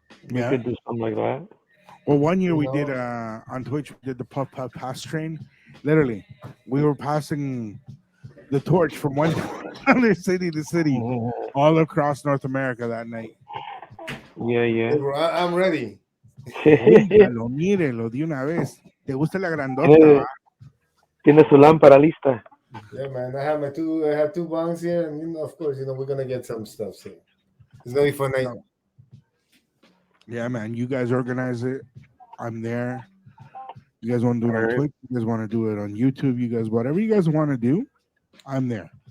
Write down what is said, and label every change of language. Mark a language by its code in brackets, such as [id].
[en] We could do something like that. Well, one year we did on Twitch. We did the Puff Puff Pass Train. Literally, we were passing the torch from one other city to city, all across North America that night. Yeah. Hey, bro, I'm ready. [es] Óigalo, mírelo de una vez. ¿Te gusta la grandota? Tiene su lámpara lista. [en] Yeah, man. I have two bongs here, and of course, we're gonna get some stuff. So it's gonna be fun night. Yeah, man. You guys organize it. I'm there. You guys want to do it on Twitch? You guys want to do it on YouTube? You guys, whatever you guys want to do, I'm there.